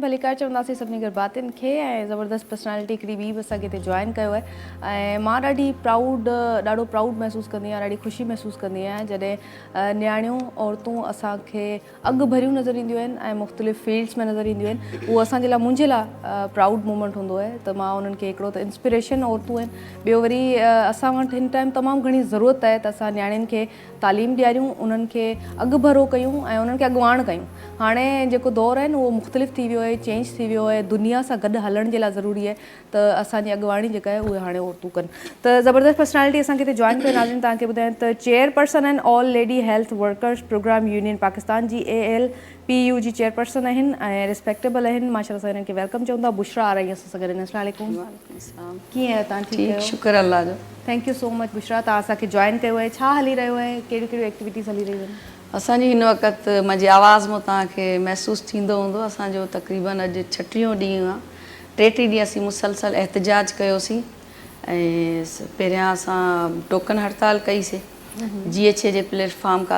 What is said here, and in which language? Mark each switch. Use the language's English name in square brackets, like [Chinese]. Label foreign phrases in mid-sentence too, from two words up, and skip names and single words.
[Sindhi] भलीकार चवंदासीं सभिनी गरबातिन खे ऐं ज़बरदस्त पर्सनैलिटी हिकिड़ी ॿी बि असांखे हिते जॉइन कयो आहे ऐं मां ॾाढो प्राउड महसूसु कंदी आहियां, ॾाढी ख़ुशी महसूसु कंदी आहियां जॾहिं न्याणियूं औरतूं असांखे अॻु भरियूं नज़र ईंदियूं आहिनि ऐं मुख़्तलिफ़ फील्ड्स में नज़र ईंदियूं आहिनि। उहो असांजे लाइ, मुंहिंजे लाइ [English] proud moment [Sindhi] हूंदो आहे त मां उन्हनि खे हिकिड़ो त इंस्पिरेशन औरतूं आहिनि, ॿियो वरी असां वटि हिन टाइम तमामु घणी ज़रूरत आहे त असां न्याणियुनि खे तालीम ॾियारियूं, उन्हनि खे अॻु भरो कयूं ऐं उन्हनि खे अॻुवाण कयूं। हाणे जेको दौरु आहे न उहो मुख़्तलिफ़ थी वियो आहे, चेंज थी वियो आहे, दुनिया सां गॾु हलण जे लाइ ज़रूरी आहे त असांजी अॻुवाणी जेका आहे उहे हाणे औरतूं कनि। त ज़बरदस्त पर्सनैलिटी असांखे हिते जॉइन कयो। नाज़रीन, तव्हांखे ॿुधायां त चेयरपर्सन आहिनि ऑल लेडी हेल्थ वर्कर्स प्रोग्राम यूनियन पाकिस्तान जी, ALPU जी चेयरपर्सन आहिनि ऐं रिस्पेक्टेबल आहिनि। माशाअल्लाह सां हिननि खे वेलकम चवंदा। बुशरा आ रही असां सां गॾु। [Arabic] السلام عليكم. [Sindhi] कीअं आहियो तव्हां? ठीकु आहियो? शुक्र अल्लाह जो। [English] thank you so much [Sindhi] बुशरा, तव्हां असांखे जॉइन कयो आहे। छा हली रहियो आहे, कहिड़ियूं कहिड़ियूं एक्टिविटीज़ हली रहियूं आहिनि? असांजी हिन वक़्तु मुंहिंजी आवाज़ मां तव्हांखे महसूसु थींदो हूंदो, असांजो तक़रीबन अॼु 36 ॾींहुं आहे। 33 ॾींहं असीं मुसलसल एहतजाज कयोसीं ऐं पहिरियां असां टोकन हड़ताल कईसीं GHA जे प्लेटफॉर्म खां।